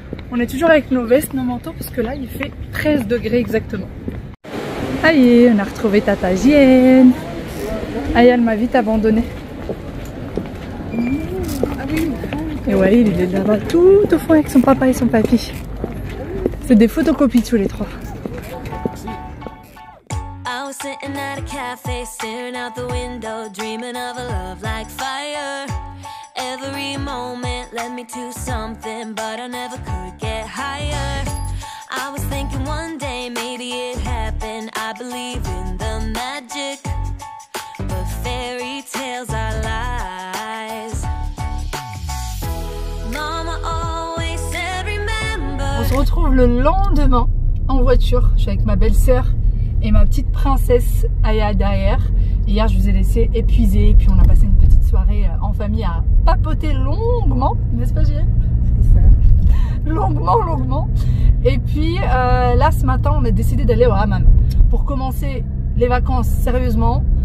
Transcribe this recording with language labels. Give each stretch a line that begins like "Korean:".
French: On est toujours avec nos vestes, nos manteaux, parce que là, il fait 13 degrés exactement. Aïe, on a retrouvé Tata Jienne. Aïe, elle m'a vite abandonné. Et ouais, il est là-bas tout au fond avec son papa et son papy. C'est des photocopies tous les trois.
English: I was sitting at a cafe, staring out the window, dreaming of a love like fire. Every moment led me to something, but I never could get higher. I was thinking one day maybe it happened. I believe in the magic, but fairy tales are lies. Mama always said remember.
French: On se retrouve le lendemain en voiture. Je suis avec ma belle-sœur et ma petite princesse Aya derrière. Hier je vous ai laissé épuisée et puis on a passé une petite soirée en famille à papoter longuement, n'est-ce pas Gilles? C'est ça. Longuement. Et puis là ce matin on a décidé d'aller au hammam pour commencer les vacances sérieusement.